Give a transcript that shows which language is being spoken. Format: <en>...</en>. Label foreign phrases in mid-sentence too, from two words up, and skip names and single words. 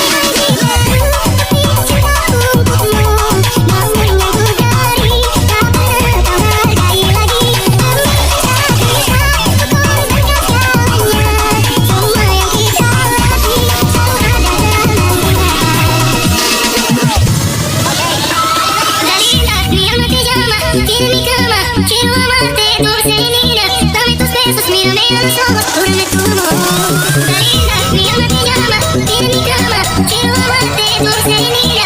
<id>Untukmu, namun yang ku beri tak pernah kau hargai lagi. Demi cinta kita, ku korbankan segalanya. Semua yang kita lalui selalu ada dalam hati.</id> <es>Tiene mi cama, quiero amarte, dulce y linda. Dame tus besos, mírame a los ojos, júrame tu amor. Linda, mi alma te llama. Tiene mi cama, quiero amarte, dulce y linda.</es>